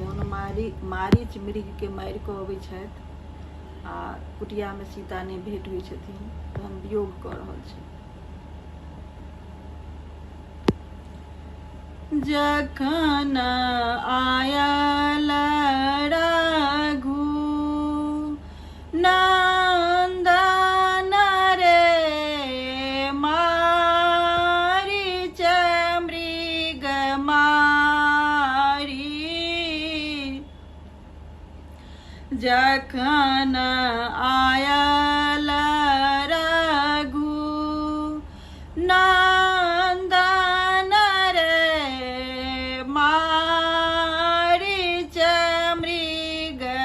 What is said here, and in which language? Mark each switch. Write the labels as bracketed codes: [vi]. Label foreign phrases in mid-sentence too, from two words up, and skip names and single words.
[mai] जौन मारीच मृग के मारि कऽ अबै छथि आ कुटिया में सीता ने भेंट होइ छथिन, तहन वियोग कऽ रहल छी। जखन आयल रघु नंदन रे मारीच मृग मारी, जखन आयल रघु नंदन रे मारीच मृग